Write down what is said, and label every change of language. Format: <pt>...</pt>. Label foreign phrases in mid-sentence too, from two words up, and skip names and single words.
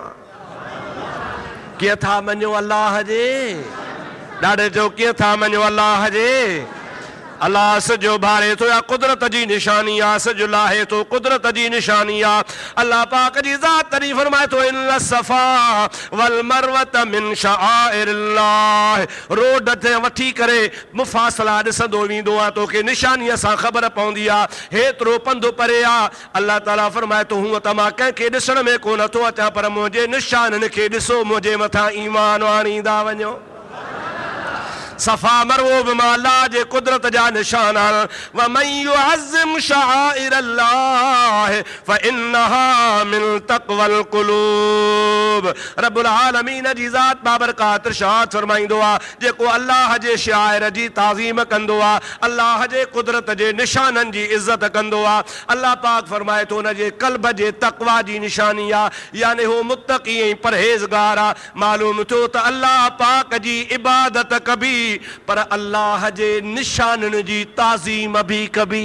<sd>कीअं था मञो अल्लाह जे? ॾाढे चओ कीअं था मञो अल्लाह जे? अल्लाह सॼो भारे थो या कुदरत जी निशानी आहे, सॼो लाहे थो कुदरत जी निशानी आहे। अल्लाह पाक जी ज़ात तरी फरमाए थो</sd> <ar>إن الصفا والمروة من شعائر الله.</ar> <sd>रोड ते वठी करे मुफ़ासला ॾिसंदो वेंदो आहे, तोखे निशानीअ सां ख़बर पवंदी आहे हेतिरो पंधु परे आहे। अल्लाह ताला फरमाए थो हूअं त मां कंहिंखे ॾिसण में कोन थो अचां, पर मुंहिंजे निशाननि खे ॾिसो, मुंहिंजे मथां ईमान आणींदा वञो। सफ़ा मरवो बि मां अल्लाह जे कुदरत जा निशान आहिनि।</sd> <ar>ومن يعظم شعائر الله فإنها من تقوى القلوب.</ar> <sd>रब्बुल आलमीन जी ज़ात बाबरकात इरशाद फरमाईंदो आहे, जेको अल्लाह जे शाइर जी ताज़ीम कंदो आहे, अल्लाह जे कुदरत जे निशाननि जी इज़त कंदो आहे, अल्लाह पाक फरमाए थो हुन जे क़ल्ब जे तक़वा जी निशानी आहे, यानी हू मुत्तक़ी ऐं परहेज़गार आहे। मालूम थियो त अल्लाह पाक जी इबादत कबी, पर अल्लाह जे निशाननि जी ताज़ीम भी कबी।</sd>